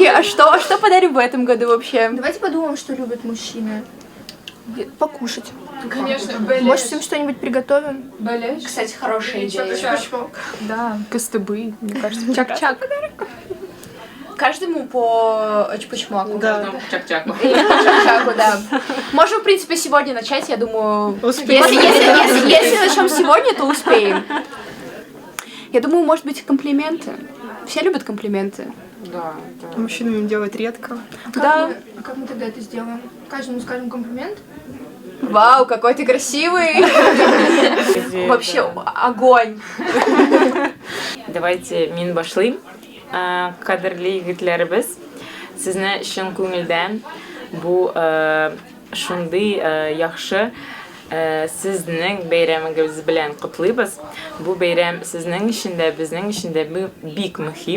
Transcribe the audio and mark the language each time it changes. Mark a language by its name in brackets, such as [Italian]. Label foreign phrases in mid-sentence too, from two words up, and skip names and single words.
[Russian] А что подарим в этом году вообще? Давайте подумаем, что любят мужчины. Покушать. Конечно. Может, им что-нибудь приготовим? Кстати, хорошая идея. Да, костыбы, мне кажется. Чак-чак. Каждому по чпочмаку. Да. Чак-чаку. Чак-чаку, да. Можем, в принципе, сегодня начать, я думаю. Успеем. Если начнем сегодня, то успеем. Я думаю, может быть, комплименты. Все любят комплименты. Да. Мужчинам им делать редко. Да. Как мы тогда это сделаем? Каждому скажем комплимент? Вау, какой ты красивый! Вообще огонь! [Tatar] Давайте мин башлыйм. Кадрлы егетләребез, сезне чын күңелдән бу шундый яхшы сезнең бәйрәмегез белән котлыйбыз. Бу бәйрәм сезнең өчен дә, безнең өчен дә бик мөһим.